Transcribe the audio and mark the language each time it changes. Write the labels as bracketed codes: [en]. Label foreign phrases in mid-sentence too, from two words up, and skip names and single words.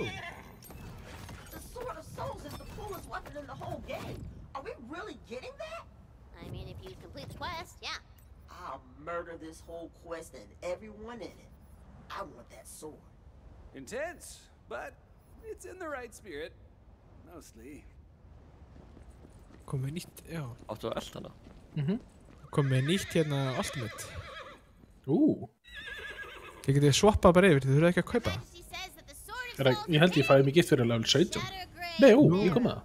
[en] The Sword of Souls is the coolest weapon in the whole game. Are we really getting that? I mean, if you complete the quest, yeah. I'll murder this whole quest and everyone in it. I want that sword. Intense, but it's in the right spirit. Mostly. [is] Komið nýtt, já. Áttu að elda hana? Komið nýtt hérna Ultimate. Þið getið swappað bara yfir, þið þurfið ekki að kaupa það. Ég held ég fæði mig gift fyrir level 17. Nei, ég kom með það.